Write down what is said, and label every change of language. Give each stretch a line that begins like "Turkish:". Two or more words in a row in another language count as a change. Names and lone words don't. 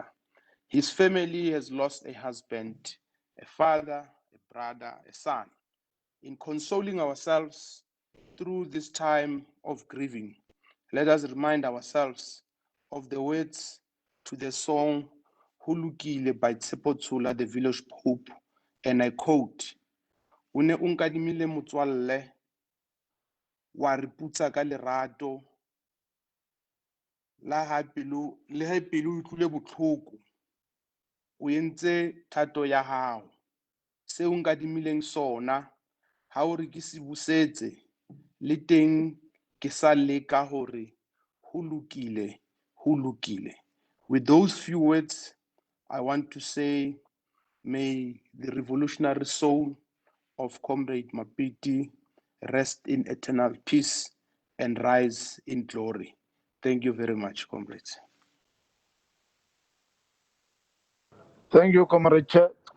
English: His family has lost a husband, a father, a brother, a son. In consoling ourselves through this time of grieving, let us remind ourselves of the words to the song Hulukile by Tshepo Tsula, the village pope, and I quote,
Southern Sotho: "O ne o nkadimile motswalle wa re putsa ka lerato le ha pelo e utlwile botlhoko o entse thato ya hao se o nkadimileng sona ha o re ke se busetse le teng ke sa leka hore ho lokile ho lokile."
English: With those few words, I want to say, may the revolutionary soul of Comrade Mapiti rest in eternal peace and rise in glory. Thank you very much, comrades. Thank you, Comrade Chair.